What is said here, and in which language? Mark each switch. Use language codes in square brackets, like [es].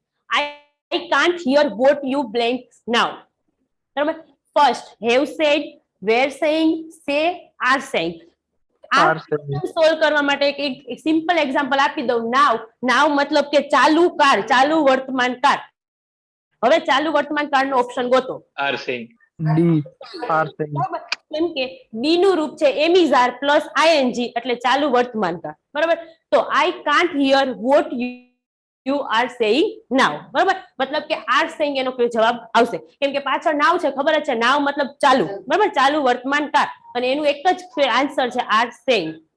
[en] I can't hear what you blank now. [gu] બરાબર. [en] First have said, were saying, say, are saying. Are saying. [gu] Solve કરવા માટે એક simple example આપી દઉં. નાવ મતલબ કે ચાલુ કાર, ચાલુ વર્તમાન કાળ. હવે ચાલુ વર્તમાન કાળનો ઓપ્શન ગોતો. [en] Are saying D are saying. [gu] બરાબર. કેમ કે ડી નું રૂપ છે એમિઝાર પ્લસ આઈએનજી એટલે ચાલુ વર્તમાન કાળ, બરાબર. [en] તો I can't hear what you are saying now. [gu] બરાબર. મતલબ કે [en] are saying [gu] એનો કોઈ જવાબ આવશે કેમ કે પાછળ નાવ છે, ખબર જ છે. નાવ મતલબ ચાલુ, બરાબર, ચાલુ વર્તમાન કાળ, અને એનું એક જ આન્સર છે [en] are saying.